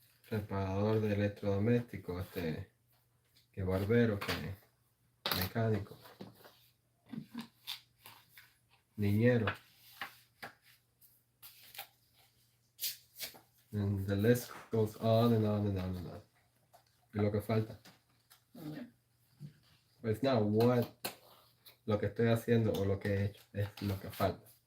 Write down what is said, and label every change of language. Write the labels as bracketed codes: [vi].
[es] Reparador de electrodomésticos, que barbero, que mecánico, niñero. [en] And the list goes on and on and on and on. [es] Es lo que falta. [en] Yeah. [es] Pues no, [en] what, [es] lo que estoy haciendo o lo que he hecho, es lo que falta.